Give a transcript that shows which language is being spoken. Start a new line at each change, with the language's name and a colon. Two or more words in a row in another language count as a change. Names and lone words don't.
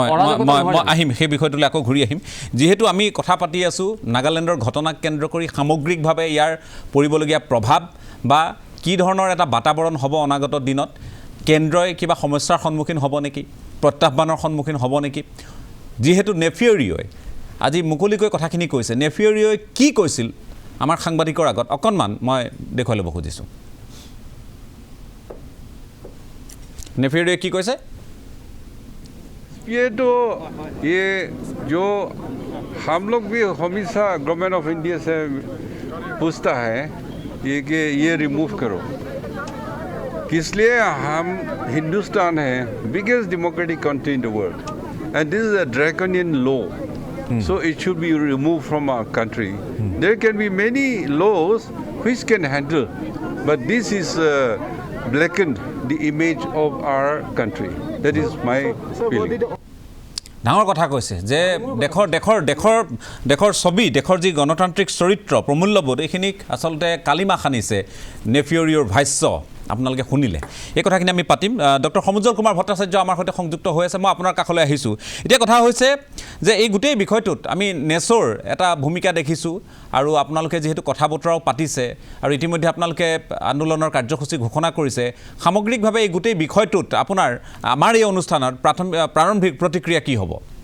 Assamese: আহিম সেই বিষয়টোলৈ আকৌ ঘূৰি আহিম যিহেতু আমি কথা পাতি আছোঁ নাগালেণ্ডৰ ঘটনাক কেন্দ্ৰ কৰি সামগ্ৰিকভাৱে ইয়াৰ পৰিবলগীয়া প্ৰভাৱ বা কি ধৰণৰ এটা বাতাবৰণ হ'ব অনাগত দিনত কেন্দ্ৰই কিবা সমস্যাৰ সন্মুখীন হ'ব নেকি প্ৰত্যাহ্বানৰ সন্মুখীন হ'ব নেকি যিহেতু নেফিয়ৰিঅই আজি মুকলিকৈ কথাখিনি কৈছে নেফিয়ৰিঅই কি কৈছিল আমাৰ সাংবাদিকৰ আগত অকণমান মই দেখুৱাই ল'ব খুজিছোঁ नेफियरियो
Hindi: की कैसे ये तो ये जो हम लोग भी हमेशा
English: government of India
Hindi: से पूछता है ये कि ये रिमूव करो इसलिए हम हिंदुस्तान है
English: biggest democratic country in the world and this is a draconian law so it should be removed from our country there can be many laws which can handle but this is blackened the image of our country that is my feeling
Assamese: ডাঙৰ কথা কৈছে যে দেশৰ ছবি দেশৰ যি গণতান্ত্ৰিক চৰিত্ৰ প্ৰমূল্যবোধ এইখিনিক আচলতে কালিমা খানিছে নেফিয়ৰিঅ'ৰ ভাষ্য আপোনালোকে শুনিলে এই কথাখিনি আমি পাতিম ডক্টৰ সমুজ্জ্বল কুমাৰ ভট্টাচাৰ্য আমাৰ সৈতে সংযুক্ত হৈ আছে মই আপোনাৰ কাষলৈ আহিছোঁ এতিয়া কথা হৈছে যে এই গোটেই বিষয়টোত আমি নেচৰ এটা ভূমিকা দেখিছোঁ আৰু আপোনালোকে যিহেতু কথা বতৰাও পাতিছে আৰু ইতিমধ্যে আপোনালোকে আন্দোলনৰ কাৰ্যসূচী ঘোষণা কৰিছে সামগ্ৰিকভাৱে এই গোটেই বিষয়টোত আপোনাৰ আমাৰ এই অনুষ্ঠানত প্ৰাৰম্ভিক প্ৰতিক্ৰিয়া কি হ'ব